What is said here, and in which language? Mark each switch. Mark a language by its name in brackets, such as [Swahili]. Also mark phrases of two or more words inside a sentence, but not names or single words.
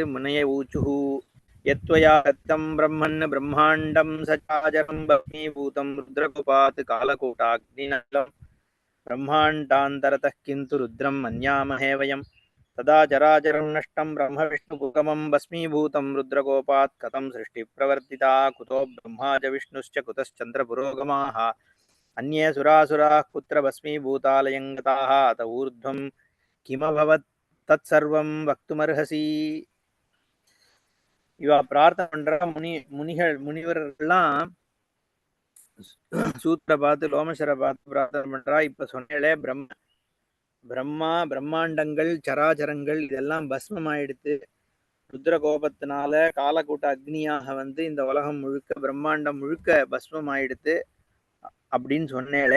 [Sanskrit] मुनय ऊचुः यत्त्वया दत्तं ब्रह्मन् ब्रह्माण्डं सचराचरम् भस्मीभूतं रुद्रकोपात् कालकूटाग्निनालम् ब्रह्माण्डान्तरतः किन्तु रुद्रं मन्यामहे वयम् तदा चराचरं नष्टं ब्रह्म विष्णुपुरोगमम् भस्मीभूतं रुद्रकोपात् कथं सृष्टिः प्रवर्तिता कुतो ब्रह्मा च विष्णुश्च कुतश्चन्द्र पुरोगमाः अन्ये सुरासुराः कुत्र भस्मीभूतालयं गताः अत ऊर्ध्वं किमभवत् तत्सर्वं वक्तुमर्हसि. [Tamil] இவ பிரார்த்தனை பண்ற முனிவர்கள்லாம் சூத்திர பார்த்து லோமசரை பார்த்து பிரார்த்தனை பண்றா. இப்ப சொன்னேளே பிரம்மாண்டங்கள் சராச்சரங்கள் இதெல்லாம் பஸ்மம் ஆயிடுத்து. ருத்ர கோபத்தினால காலக்கூட்ட அக்னியாக வந்து இந்த உலகம் முழுக்க பிரம்மாண்டம் முழுக்க பஸ்மம் ஆயிடுத்து அப்படின்னு சொன்னேளே.